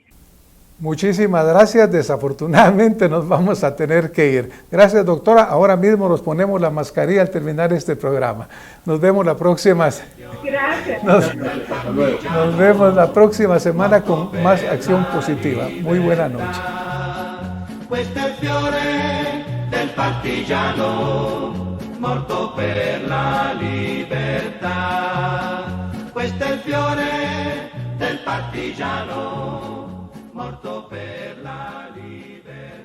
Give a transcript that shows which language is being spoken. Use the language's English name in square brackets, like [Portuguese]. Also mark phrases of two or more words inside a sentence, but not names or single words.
[Spanish] Muchísimas gracias. Desafortunadamente nos vamos a tener que ir. Gracias, doctora. Ahora mismo nos ponemos la mascarilla al terminar este programa. Nos vemos la próxima. Gracias. Nos vemos la próxima semana con más acción positiva. Muy buena noche. [Italian] Questo è il fiore del partigiano morto per la libertà. Questo è il fiore del partigiano morto per la libertà.